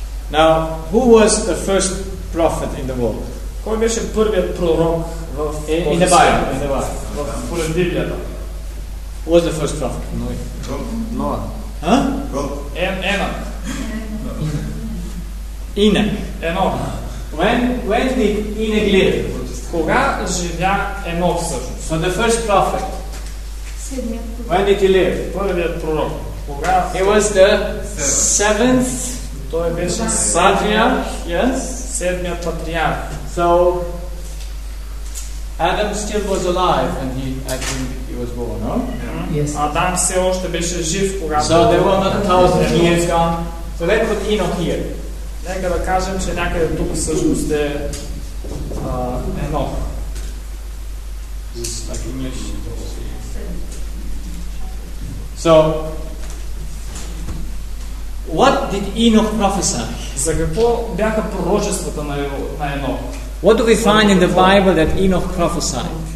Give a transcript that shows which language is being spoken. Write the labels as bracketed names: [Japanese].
[English] Now, who was the first prophet in the world? [Bulgarian] Кой беше първият пророк в Библията? [English] Who was the first prophet? [Bulgarian] Ной. Ноа. Huh? Енок. Енок. Енок. [English] When did Енок live? [Bulgarian] Кога живя Енок всъщност? [English] So the first prophet. When did he live? [Bulgarian] Първият пророк. Кога? [English] He was the seventh. [Bulgarian] Той беше патриарх. [English] Yes. [Bulgarian] Седмият патриарх. [English] So Adam still was alive and he was born, no? Yes. [Bulgarian] Адам все още беше жив, когато. [English] So there were not 1,000 years gone. So let's put Enoch here. [Bulgarian] Нека да кажем, че някъде тук всъщност е едно. [English] This is like English. So, what did Enoch prophesy? [Bulgarian] За какво бяха пророчествата на Енох? [English] What do we find in the Bible that Enoch prophesied?